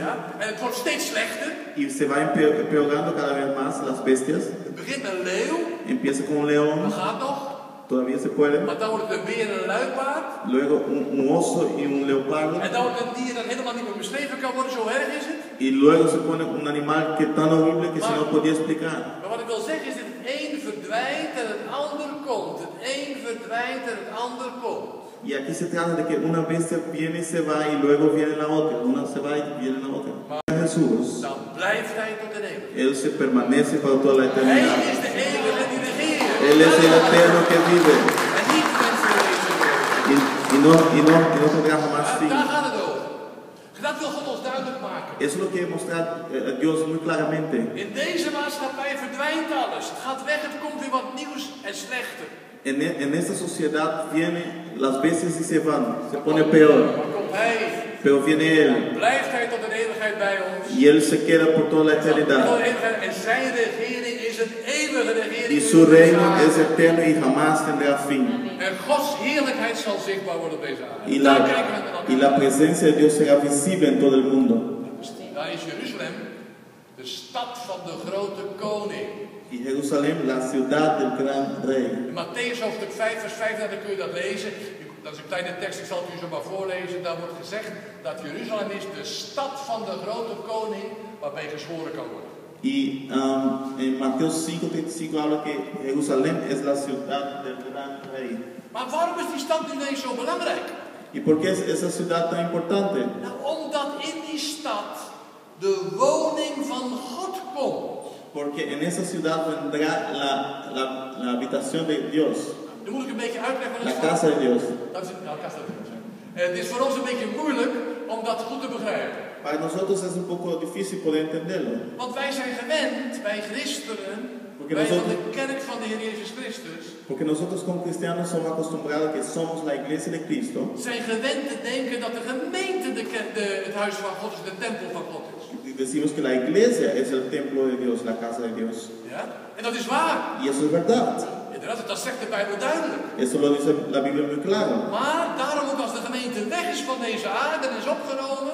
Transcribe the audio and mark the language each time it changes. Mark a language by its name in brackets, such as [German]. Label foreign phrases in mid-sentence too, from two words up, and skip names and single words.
[Dutch] Ja? En het wordt steeds slechter. [Spanish] Y se va empeorando cada vez más las bestias. [Dutch] Het begint met een leeuw. [Spanish] Empieza con un león, [Dutch] Dat gaat nog. [Spanish] Todavía se puede. [Dutch] Maar dan wordt het een beer en een luipaard. [Spanish] Luego un oso y un leopardo. [Dutch] En dan wordt het een dier dat helemaal niet meer beschreven kan worden, zo erg is het. [Spanish] Y luego se pone un animal que es tan horrible que se no podía explicar. [Dutch] Maar wat ik wil zeggen is dat het een verdwijnt en het ander komt. Het een verdwijnt en het ander komt. [Spanish] Y aquí se trata de que una vez se viene y se va y luego viene la otra. Una se va y viene la otra. Jesús, [Dutch] Dan blijft hij tot de eeuwigheid. [Spanish] Él se permanece para toda la eternidad. [Dutch] Hij is de eeuwige die regeert. [Spanish] Él es el eterno que vive [Dutch] En niet mensen deze wereld. [Spanish] y no tendrá jamás fin. [Dutch] Daar gaat het over. Dat wil God ons duidelijk maken. [Spanish] Eso es lo que mostrar Dios muy claramente. [Dutch] In deze maatschappij verdwijnt alles. Het gaat weg, het komt weer wat nieuws en slechter. [Spanish] En esta sociedad viene las veces y se van, se pone peor, [Dutch] Maar komt hij, [Spanish] pero viene Él [Dutch] blijft hij tot de eeuwigheid bij ons. [Spanish] y Él se queda por toda la [Dutch] Tot de [Spanish] eternidad. [Dutch] eeuwigheid. En zijn regering is een eeuwige regering. [Spanish] Y su reino es eterno y jamás tendrá fin. [Dutch] En Gods heerlijkheid zal zichtbaar worden op deze aarde. [Spanish] Y [Dutch] Daar kijken we met [Spanish] y [Dutch] elkaar. [Spanish] la presencia de Dios será visible en todo el mundo. [Dutch] Daar is Jeruzalem, de stad van de grote koning. [Spanish] Y Jerusalén, la ciudad del gran rey. [Dutch] In Matthäus hoofdstuk 5 vers 35 kun je dat lezen. Dat is een kleine tekst, ik zal het u zo maar voorlezen. Daar wordt gezegd dat Jeruzalem is de stad van de grote koning waarbij gezworen kan worden. [Spanish] Y en Mateo 5:35 habla que Jerusalén es la ciudad del gran rey. [Dutch] Maar waarom is die stad nu ineens zo belangrijk? [Spanish] ¿Y por qué es esa ciudad tan importante? [Dutch] Nou, omdat in die stad de woning van God komt. [Spanish] Porque en esa ciudad vendrá la habitación de Dios, [Dutch] Dan moet ik een beetje uitleggen wat [Spanish] la [Dutch] het is. [Spanish] casa de Dios. [Dutch] Dat is nou, [Spanish] casa de Dios. [Dutch] Het is voor ons een beetje moeilijk om dat goed te begrijpen. [Spanish] Para nosotros es un poco difícil poder entenderlo. [Dutch] Want wij zijn gewend, wij christenen, wij van de kerk van de Heer Jezus Christus, [Spanish] Porque nosotros como cristianos somos acostumbrados que somos la iglesia de Cristo. [Dutch] zijn gewend te denken dat de gemeente het huis van God is, de tempel van God is. [Spanish] Y decimos que la iglesia es el templo de Dios, la casa de Dios. [Dutch] Ja? En dat is waar. [Spanish] Y eso es verdad. [Dutch] Inderdaad, dat zegt de Bijbel duidelijk. [Spanish] Eso lo dice la Biblia muy claro. [Dutch] Maar daarom ook als de gemeente weg is van deze aarde en is opgenomen,